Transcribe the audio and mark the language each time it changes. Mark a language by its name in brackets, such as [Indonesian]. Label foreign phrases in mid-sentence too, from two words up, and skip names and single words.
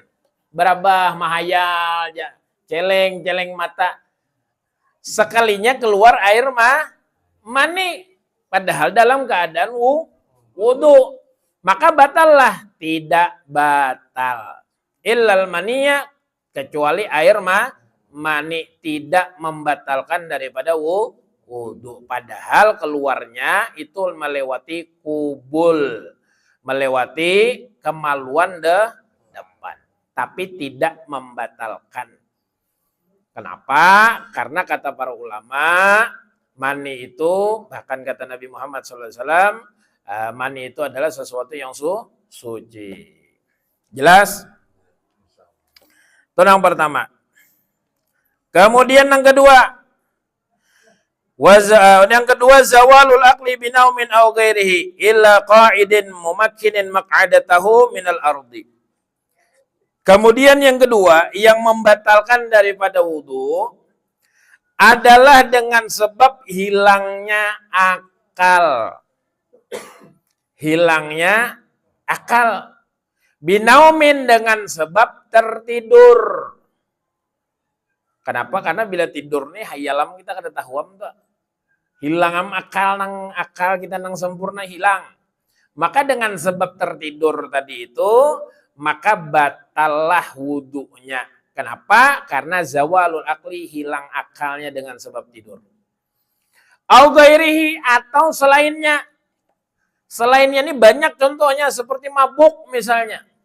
[Indonesian] Berabah mahayal, celeng mata. Sekalinya keluar air mani padahal dalam keadaan wudu, maka batallah. Tidak batal. [Arabic] إلا المني, [Indonesian] kecuali air mani, tidak membatalkan daripada wudu. Padahal keluarnya itu melewati kubul, melewati kemaluan depan, tapi tidak membatalkan. Kenapa? Karena kata para ulama, mani itu, bahkan kata Nabi Muhammad SAW, mani itu adalah sesuatu yang suci. Jelas? Itu yang pertama. Kemudian yang kedua, [Arabic] زوال العقل بنوم أو غيره إلا قاعد ممكن مقعدته من الأرض. [Indonesian] Kemudian yang kedua, yang membatalkan daripada wudu adalah dengan sebab hilangnya akal. Hilangnya akal. Binaumin, dengan sebab tertidur. Kenapa? Karena bila tidur [Banjar] nih hayalam kita kada tahuam tuh. [Indonesian] Hilang akal kita nang sempurna hilang. Maka dengan sebab tertidur tadi itu, maka batallah wudunya. Kenapa? Karena [Arabic] زوال العقل, [Indonesian] hilang akalnya dengan sebab tidur. [Arabic] أو غيره, [Indonesian] atau selainnya. Selainnya ini banyak contohnya, seperti mabuk misalnya.